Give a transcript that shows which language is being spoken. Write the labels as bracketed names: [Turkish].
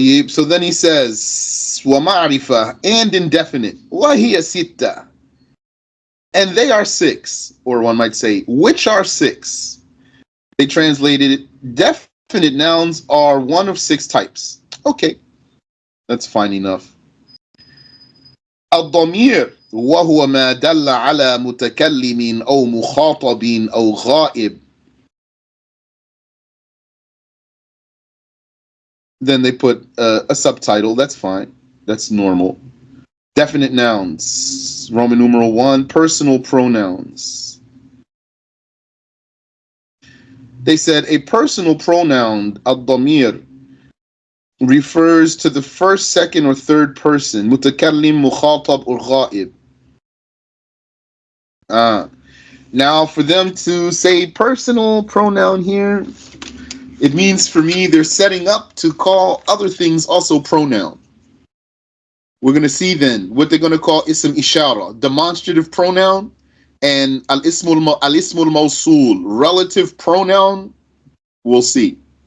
[English] So then he says, wa ma'rifah, and indefinite. [Arabic] Wa hiya sitta. [English] And they are six, or one might say, which are six? They translated it, definite nouns are one of six types. Okay, that's fine enough. [Arabic] الضمير وهو ما دل على متكلم أو مخاطب أو غائب. [English] Then they put a subtitle. That's fine. That's normal. Definite nouns. Roman numeral 1. Personal pronouns. They said a personal pronoun, ad-damir, refers to the first, second, or third person. [Arabic] متكلم, مخاطب, [English] or [Arabic] غائب. [English] Uh, Now, for them to say personal pronoun here, it means for me they're setting up to call other things also pronoun. We're going to see then what they're going to call ism ishara, demonstrative pronoun, and al-ismul mawsul, relative pronoun. We'll see.